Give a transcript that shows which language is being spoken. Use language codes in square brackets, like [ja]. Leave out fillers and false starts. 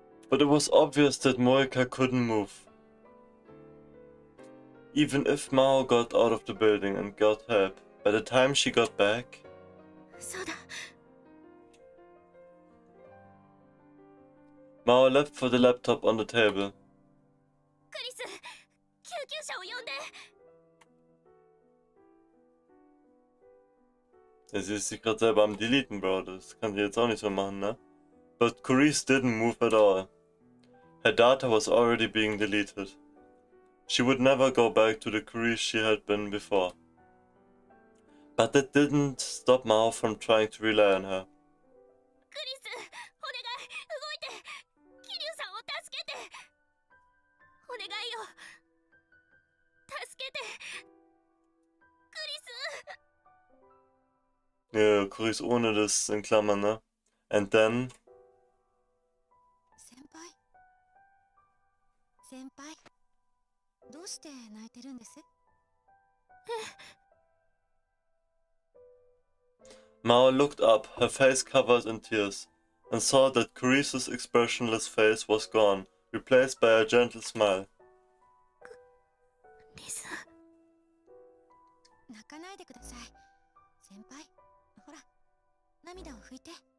[en] But it was obvious that Moika couldn't move. Even if Mao got out of the building and got help, by the time she got back... [ja] そうだ。 [en] Mao leapt for the laptop on the table. [ja] クリス、救急車を呼んで。 [de] Ja, sie ist sich gerade selber am Deleten, Bro. Das kann sie jetzt auch nicht so machen, ne? [en] But Carice didn't move at all. Her data was already being deleted. She would never go back to the Carice she had been before. But that didn't stop Mao from trying to rely on her. [ja] クリス、お願い、動いて。桐生さんを助けて。お願いよ。助けて。クリス。 [de] Ja, Carice ohne das in Klammern, ne? [en] And then... [ja] 先輩、どうして泣いてるんです？ [en] Mao looked up, her face covered in tears. and saw that Carice's expressionless face was gone, replaced by a gentle smile. [ja] リス。泣かないでください。先輩、ほら、涙を拭いて。